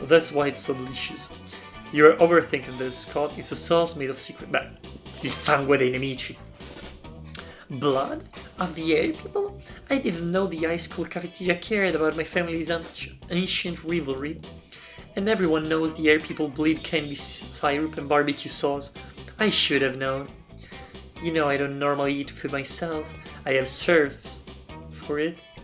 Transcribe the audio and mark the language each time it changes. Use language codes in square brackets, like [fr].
[en] That's why it's so delicious. You're overthinking this, Scott. It's a sauce made of secret... [it] Beh, il sangue dei nemici. [en] Blood? Of the air people? I didn't know the high school cafeteria cared about my family's ancient rivalry. And everyone knows the air people bleed candy syrup and barbecue sauce. I should have known. You know I don't normally eat food myself. I have served for it.